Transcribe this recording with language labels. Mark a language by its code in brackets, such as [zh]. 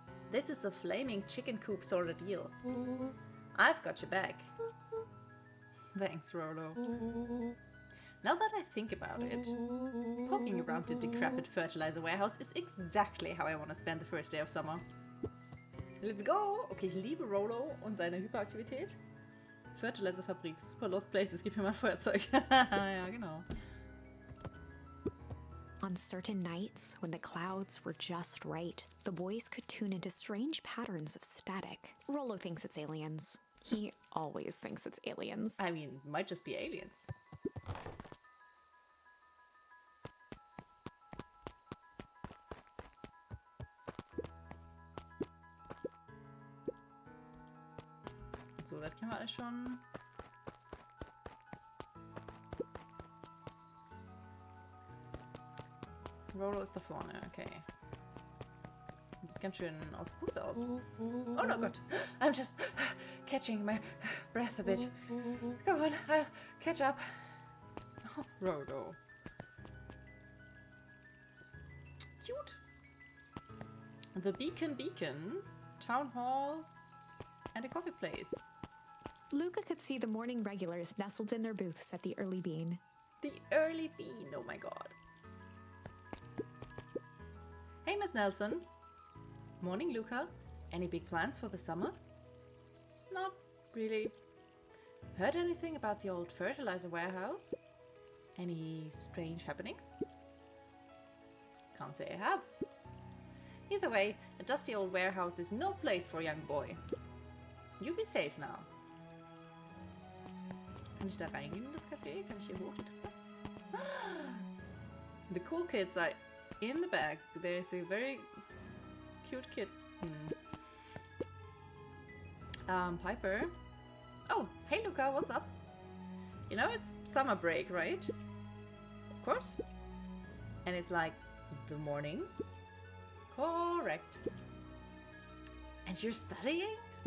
[en] This is a flaming chicken coop sort of deal. I've got your back. Thanks, Rolo. Now that I think about it, poking around the decrepit fertilizer warehouse is exactly how I want to spend the first day of summer. Let's go! [de] Okay, ich liebe Rolo und seine Hyperaktivität. Fertilizerfabrik, super lost places, gib mir mal Feuerzeug. Ja, genau. [en] On certain nights, when the clouds were just right, the boys could tune into strange patterns of static. Rolo thinks it's aliens. He always thinks it's aliens. I mean, might just be aliens. [de] So, das kennen wir alles schon. Rolo ist da vorne, okay. Sieht ganz schön aus Puste aus. [en] Oh no Gott, I'm just catching my breath a bit. Go on, I'll catch up. Oh, Rolo. Cute. The Beacon, Town Hall, and a coffee place. Luca could see the morning regulars nestled in their booths at the Early Bean. The Early Bean, oh my god. Hey, Miss Nelson. Morning, Luca. Any big plans for the summer? Not really. Heard anything about the old fertilizer warehouse? Any strange happenings? Can't say I have. Either way, a dusty old warehouse is no place for a young boy. You be safe now. [de] Kann ich da reingehen in das Café? Kann ich hier hoch die Treppe? [en] The cool kids are in the back. There's a very cute kid. Piper. Oh, hey Luca, what's up? You know it's summer break, right? Of course. And it's like the morning. Correct. And you're studying?